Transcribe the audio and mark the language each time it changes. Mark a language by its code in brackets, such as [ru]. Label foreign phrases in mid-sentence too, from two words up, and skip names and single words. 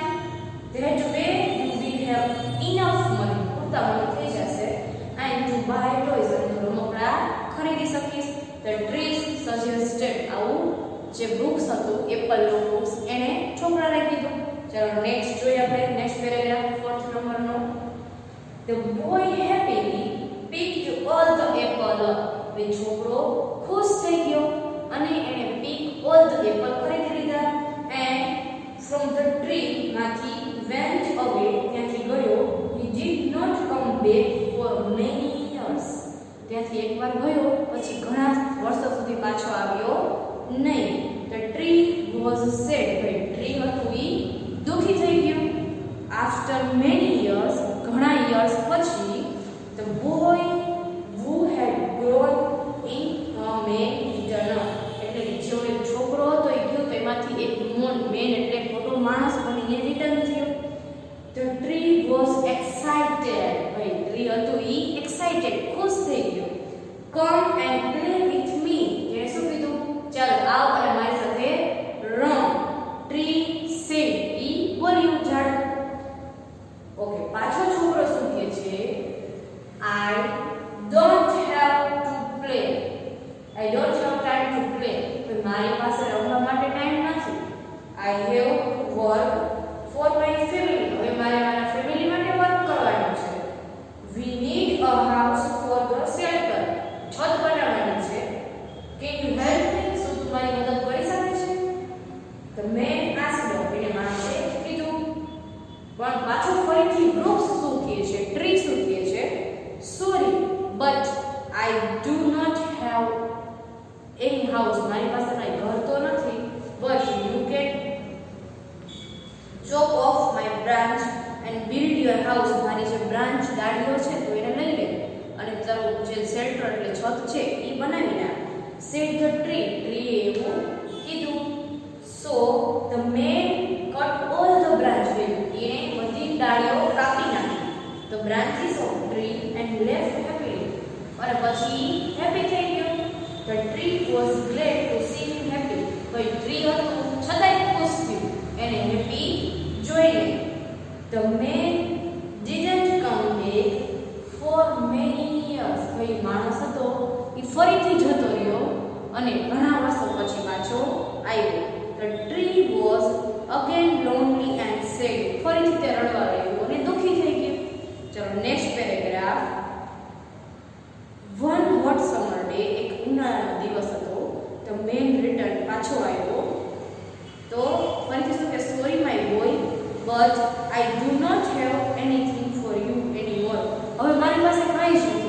[en] that way you will have enough money, [gu] પૂરતા મની થઈ જશે [en] and to buy toys, [gu] અને તું રમકડા ખરીદી શકીશ. [en] the trees suggested, [gu] આવું જે વૃક્ષ હતું એપલનું વૃક્ષ એને છોકરાને કીધું. ચાલો નેક્સ્ટ જોઈએ આપણે. [en] next paragraph [gu] 4th નંબરનો. [en] the boy happily picked all the apple up, [gu] વે છોકરો ખુશ થઈ ગયો અને એને [en] pick all the apple [gu] ખરીદી લીધા. [en] એન્ડ from the tree માંથી went away, [gu] ત્યાંથી ગયો. [en] he did not come back for many years, [gu] ત્યાંથી એકવાર ગયો પછી ઘણા વર્ષો સુધી પાછો આવ્યો નહીં. [en] The tree was sad, [gu] ભાઈ ટ્રી હતું ઈ દુખી થઈ ગયું. [en] After many years, [gu] ઘણા years પછી, [en] the boy who had grown in a man returned, [gu] એટલે કે જેવો એક છોકરો હતો એ ગયો તો એમાંથી એક મેન એટલે મોટો માણસ બનીને રિટર્ન થયો. [en] The tree was excited, [gu] ભાઈ ટ્રી હતું ઈ એક્સાઇટેડ, ખુશ થઈ ગયો. [en] Come and play with me, [gu] એને શું કીધું? ચાલ આવ અને મારી સાથે રમ. [en] tree said, [gu] ઈ બોલ્યું ઝાડ. ઓકે, પાછો છોકરો શું કહે છે? [en] I don't have to play, I don't have time to play, [gu] મારી પાસે રમવા માટે ટાઈમ નથી. [en] I have work for my family, [gu] હવે મારે મારા ફેમિલી માટે વર્ક કરવાનું છે. [en] We need a house for the shelter, [gu] છત બનાવવાની છે. [en] Can you help me, [gu] શું તું મારી મદદ કરી શકે છે? [en] The man asked, [gu] એને માણસે કીધું. પણ પાછો ફરીથી વૃક્ષ શું કહે છે? ટ્રી શું કહે છે? [en] Sorry but I do not have any house, [gu] મારી પાસે કઈ ઘર તો નથી. [en] But you can chop off my branch and build your house, [gu] મારી જે બ્રાન્ચ ડાળીઓ છે તો એને લઈ લે અને તારું જે શેલ્ટર એટલે છત છે એ બનાવી નાખ. [en] Said the tree, [gu] ટ્રીએ એવું કીધું. [en] So the man cut all the branches, [gu] એને બધી ડાળીઓ કાપી નાખી. [en] The branches of tree and left happily, [gu] અને પછી હેપી થઈ ગયો. [en] The tree was glad to see him happy, [gu] ભાઈ ટ્રી હતું છતાંય ખુશ થયું એને હેપી જોઈને. [en] The man didn't come back for many years, [gu] ભાઈ માણસ હતો એ ફરીથી જતો રહ્યો અને ઘણા વર્ષો પછી પાછો આવ્યો. [en] The tree was again lonely and sad, [gu] ફરીથી તે રડવા રહ્યું અને દુખી થઈ ગયું. ચલો [en] next paragraph. one hot summer day, [gu] એક ઉનાળાનો દિવસ હતો. [en] the man return, [gu] પાછો આવ્યો. તો ફરીથી શું કે [en] sorry my boy but I do not have anything for you anymore, [gu] હવે મારી પાસે કાંઈ જ નથી.